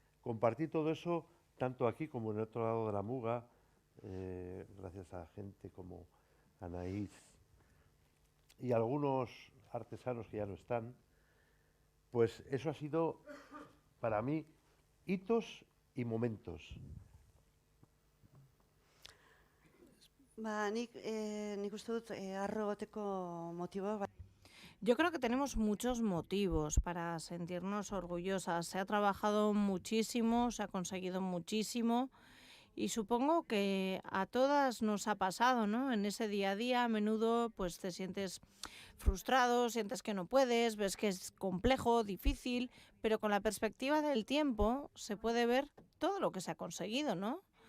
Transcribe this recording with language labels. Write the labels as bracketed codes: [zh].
[es] Compartir todo eso, tanto aquí como en el otro lado de la Muga, gracias a gente como Anaís y algunos artesanos que ya no están, pues eso ha sido para mí hitos y momentos. [eu] Nik uste dut harro egoteko motiboa. [es] Yo creo que tenemos muchos motivos para sentirnos orgullosas. Se ha trabajado muchísimo, se ha conseguido muchísimo y supongo que a todas nos ha pasado, ¿no? En ese día a día a menudo pues te sientes frustrado, sientes que no puedes, ves que es complejo, difícil, pero con la perspectiva del tiempo se puede ver todo lo que se ha conseguido, ¿no?